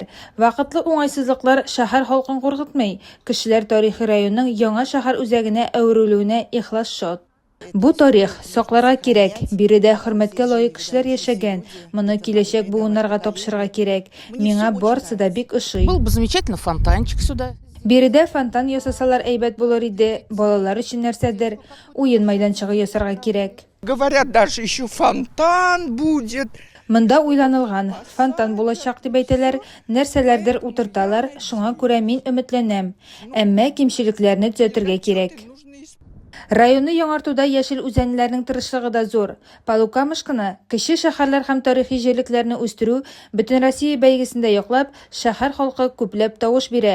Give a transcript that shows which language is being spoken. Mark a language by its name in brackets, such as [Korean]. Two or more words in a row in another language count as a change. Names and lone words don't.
[Tatar] Вакытлы уңайсызлыклар шәһәр халкын куркытмый. Кешеләр тарихи районның яңа шәһәр үзәгенә әверелүенә ихлас шат. Бу тарих сакларга кирәк. Биредә хөрмәткә лаек кешеләр яшәгән. Моны киләчәк буыннарга тапшырырга кирәк. Миңа барысы да бик ошый. [Russian] Был бы замечательно фонтанчик сюда. [Tatar] Биредә фонтан ясасалар әйбәт булыр иде. Балалар өчен нәрсәдер уен майданчыгы ясарга кирәк. [Russian] Говорят, даже еще фонтан будет. [Tatar] Монда уйланылган. Фонтан булачак дип әйтәләр, нәрсәләрдер утырталар, шуңа күрә мин өметләнәм. Әмма кимчелекләрне төзәтергә кирәк. Районны яңартуда Яшел Үзәнләрнең тырышлыгы да зур. Полукамышканы, кече шәһәрләр һәм тарихи җирлекләрне үстерү бөтен Россия бәйгесендә яклап, шәһәр халкы күпләп тавыш бирә.